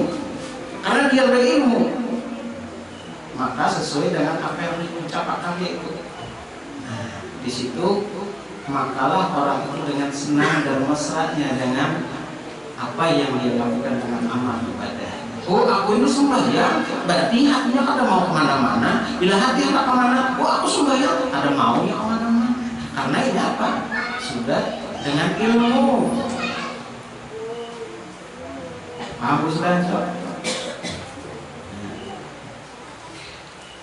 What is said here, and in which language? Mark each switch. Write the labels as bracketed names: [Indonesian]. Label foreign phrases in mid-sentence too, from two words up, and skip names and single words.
[Indonesian] Karena dia berilmu, maka sesuai dengan apa yang diucapkan dia itu. Nah, di situ makalah orang itu dengan senang dan mesranya dengan apa yang dia lakukan dengan amal ibadah. Oh, aku ini sembahyang, berarti hatinya kada mau kemana-mana. Bila hati hendak kemana, oh aku sembahyang, ada maunya kemana-mana. Karena ini apa? Sudah dengan ilmu. Paham sudah?